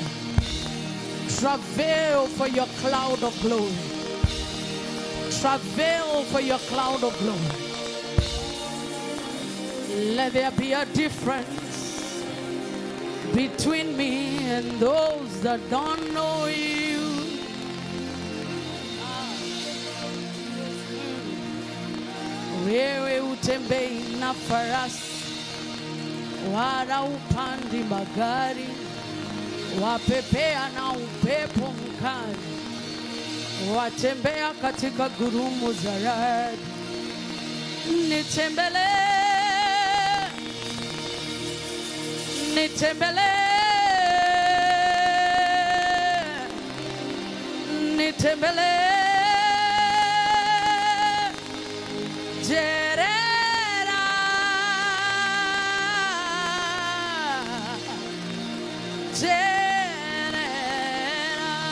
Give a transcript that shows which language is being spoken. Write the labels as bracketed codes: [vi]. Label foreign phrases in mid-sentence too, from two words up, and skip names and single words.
[en] Travail for your cloud of glory. Travail for your cloud of glory. Let there be a difference between me and those that don't know you. [sw] Wewe utembei na farasi, wala upandi magari, wapepea na upepo mkali, watembea katika gurumu za radi. Nitembele, nitembele, nitembele, jerera, jerera.